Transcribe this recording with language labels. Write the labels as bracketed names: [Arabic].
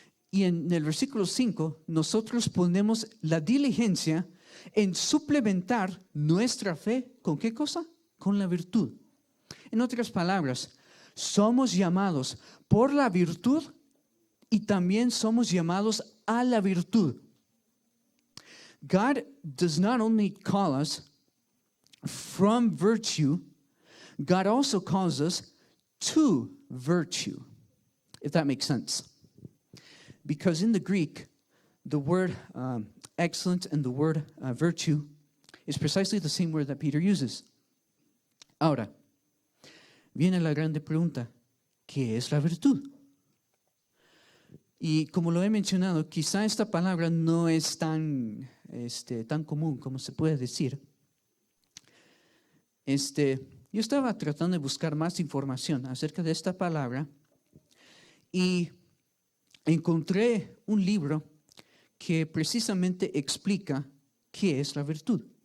[Spanish] Y en el versículo 5, nosotros ponemos la diligencia en suplementar nuestra fe, ¿con qué cosa? Con la virtud. En otras palabras, somos llamados por la virtud y también somos llamados a la virtud. [English] God does not only call us from virtue, God also calls us to virtue, if that makes sense. Because in the Greek, the word excellent and the word virtue is precisely the same word that Peter uses. [Spanish] Ahora, viene la grande pregunta, ¿qué es la virtud? Y como lo he mencionado, quizá esta palabra no es tan común como se puede decir. Yo estaba tratando de buscar más información acerca de esta palabra y encontré un libro que precisamente explica qué es la virtud.